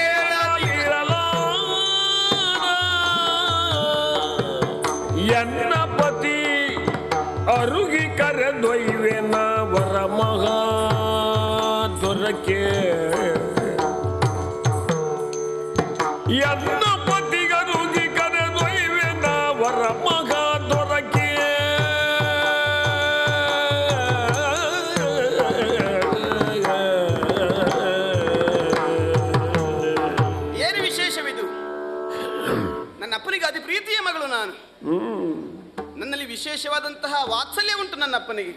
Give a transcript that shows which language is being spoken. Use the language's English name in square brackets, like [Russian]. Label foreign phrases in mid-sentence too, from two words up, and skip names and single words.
[Kannada] ಬೇಳಲಿರಲಾರ ಎನ್ನ ಪತಿ ಅರುಗಿ ಕರೆದೊಯ್ವೆ ವರ ಮಹಾ ದೊರಕೆ ಎನ್ನ ಪತಿಗರುಗಿ ಕರೆದೊಯ್ವೆ ವರ ಮಹಾ ದೊರಕೆ ಏನು ವಿಶೇಷವಿದು? ನನ್ನ ಅಪ್ಪನಿಗೆ ಅತಿ ಪ್ರೀತಿಯ ಮಗಳು ನಾನು. ನನ್ನಲ್ಲಿ ವಿಶೇಷವಾದಂತಹ ವಾತ್ಸಲ್ಯ ಉಂಟು ನನ್ನ ಅಪ್ಪನಿಗೆ.